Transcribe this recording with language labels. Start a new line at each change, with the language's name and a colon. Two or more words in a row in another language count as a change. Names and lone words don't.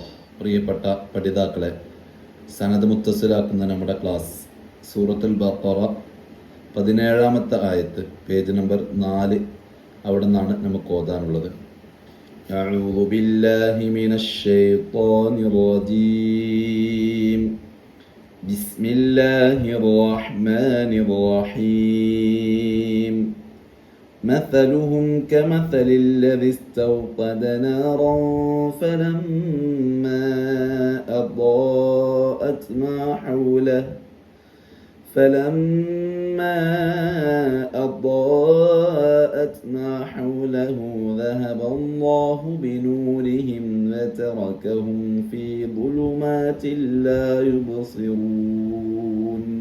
Malayalam: പ്രിയപ്പെട്ട പഠിതാക്കളെ, സനദ് മുത്തസിലാക്കുന്ന നമ്മുടെ ക്ലാസ് സൂറത്തുൽ ബഖറ 17-ാമത്തെ ആയത്ത്, പേജ് നമ്പർ 4, അവിടെ നിന്നാണ് നമുക്ക് ഓതാനുള്ളത്.
Arabic: أعوذ بالله من الشيطان الرجيم. بسم الله الرحمن الرحيم. مثلهم كمثل الذي استوقد نارا فلما أضاءت ما حوله ذهب الله بنورهم وتركهم في ظلمات لا يبصرون.